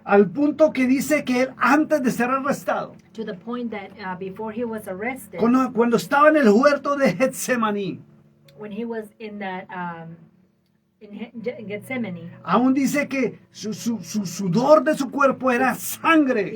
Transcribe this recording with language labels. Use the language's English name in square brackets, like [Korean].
[Spanish] Al punto que dice que él antes de ser arrestado, [English] to the point that before he was arrested, [Spanish] cuando estaba en el huerto de Getsemaní, [English] when he was in that Gethsemane, [Spanish] aún dice que su sudor de su cuerpo era sangre.